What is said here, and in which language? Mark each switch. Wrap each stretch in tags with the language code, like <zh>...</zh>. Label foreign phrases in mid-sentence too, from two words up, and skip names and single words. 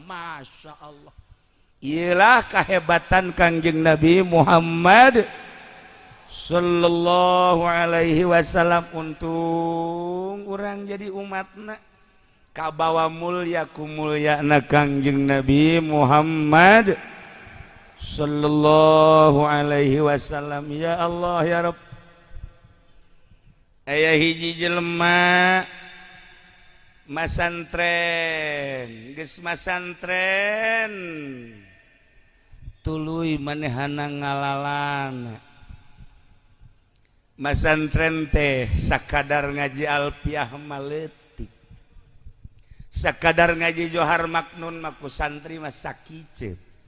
<ar>Masya Allah,</ar> <su>iyalah kehebatan Kangjeng Nabi Muhammad</su> <ar>sallallahu alaihi wasallam.</ar> <su>Untung urang jadi umatna kabawa mulia ku mulyana Kangjeng Nabi Muhammad</su> <ar>sallallahu alaihi wasallam. Ya Allah ya Rabb,</ar> <su>aya hiji jelema masantren, geus masantren tuluy manehana ngalalana. Masantren teh sakadar ngaji alfiah maletik, sakadar ngaji johar maknun maku santri mah sakicet.</su>